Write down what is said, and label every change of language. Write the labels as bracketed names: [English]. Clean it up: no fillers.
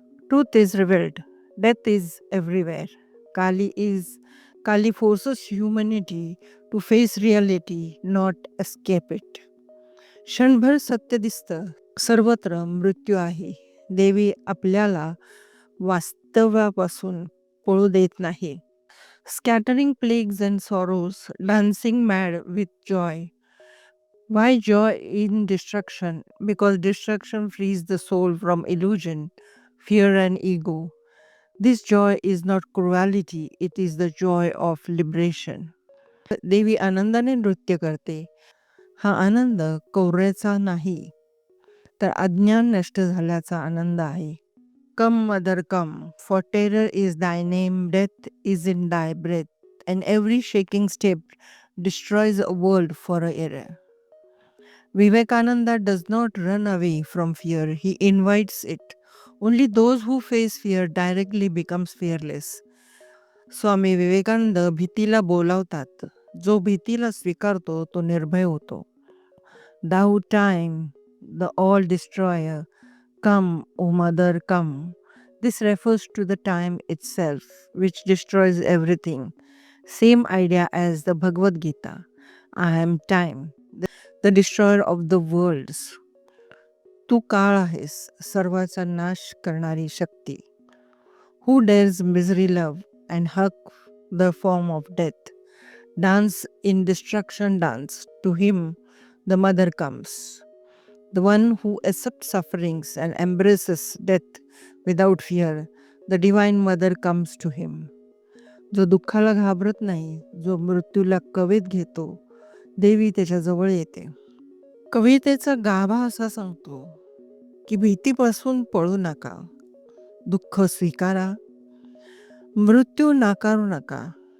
[English] Truth is revealed, death is everywhere. Kali forces humanity to face reality, not escape it. [Marathi] क्षणभर सत्य दिसतं, सर्वत्र मृत्यू आहे. देवी आपल्याला वास्तवापासून पळू देत नाही. [English] Scattering plagues and sorrows, dancing mad with joy. Why joy in destruction? Because destruction frees the soul from illusion, fear, and ego. This joy is not cruelty, it is the joy of liberation. [Marathi] देवी आनंदाने नृत्य करते. हा आनंद कौर्याचा नाही, तर अज्ञान नष्ट झाल्याचा आनंद आहे. [English] Come, mother, come, for terror is thy name, death is in thy breath, and every shaking step destroys a world for a error. Vivekananda does not run away from fear, he invites it. Only those who face fear directly becomes fearless. [Marathi] Swami Vivekananda भीतीला बोलावतात. जो भीतीला स्वीकारतो तो निर्भय होतो. [English] Thou time, the all destroyer, come, O mother, come. This refers to the time itself, which destroys everything. Same idea as the Bhagavad Gita. I am time, the destroyer of the worlds. [Marathi] तू काळ आहेस, सर्वाचा नाश करणारी शक्ती. [English] Who dares misery love and hug the form of death? Dance in destruction dance. To him the mother comes. The one who accepts sufferings and embraces death without fear. The divine mother comes to him. [Marathi] जो दुःखाला घाबरत नाही, जो मृत्यूला कवेत घेतो, देवी त्याच्या जवळ येते. कवितेचा गाभा असा सांगतो की भीतीपासून पळू नका, दुःख स्वीकारा, मृत्यू नाकारू नका.